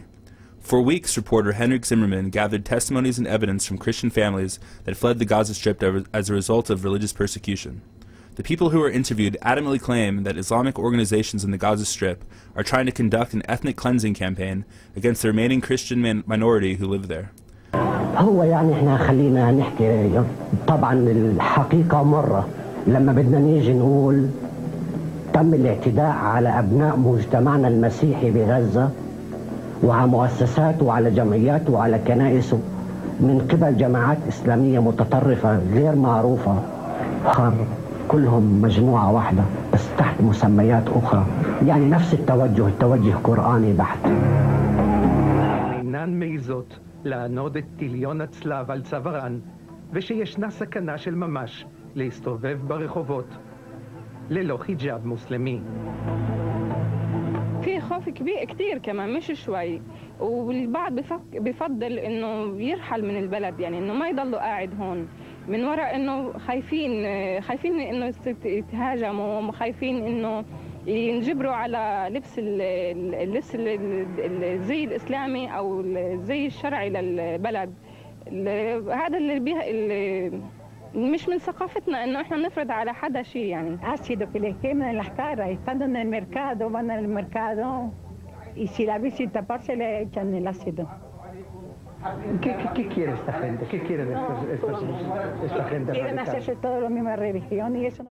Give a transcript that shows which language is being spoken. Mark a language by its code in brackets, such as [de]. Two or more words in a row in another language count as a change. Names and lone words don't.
[en] For weeks, reporter Henrik Zimmerman gathered testimonies and evidence from Christian families that fled the Gaza Strip as a result of religious persecution. The people who were interviewed adamantly claim that Islamic organizations in the Gaza Strip are trying to conduct an ethnic cleansing campaign against the remaining Christian minority who live there. [ar] هو يعني احنا خلينا نحكي طبعا الحقيقة مرة لما بدنا نيجي نقول تم الاعتداء على أبناء مجتمعنا المسيحي بغزة وعلى مؤسساته وعلى جمعياته وعلى كنائسه من قبل جماعات إسلامية متطرفة غير معروفة كلهم مجموعة واحدة بس تحت مسميات أخرى يعني نفس التوجه قرآني بحت. [he] אינן מעיזות לענוד את טיליון הצלב על צווארן ושישנה סכנה של ממש להסתובב ברחובות. ללא חיג'אב מוסלמי. [ar] في خوف كبير كتير كمان مش شوي، والبعض بفضل انه يرحل من البلد، يعني انه ما يضلوا قاعد هون من وراء انه خايفين انه يتهاجموا، خايفين انه ينجبروا على لبس الزي الاسلامي او الزي الشرعي للبلد. هذا اللي مش من ثقافتنا انه احنا نفرض على حدا شيء يعني. [es] Ha sido que les queman las caras, estando en el mercado, van al mercado y si la ven sin taparse le echan el ácido. ¿Qué quiere esta gente? ¿Qué quiere esta gente? Quieren hacerse toda la misma religión y eso.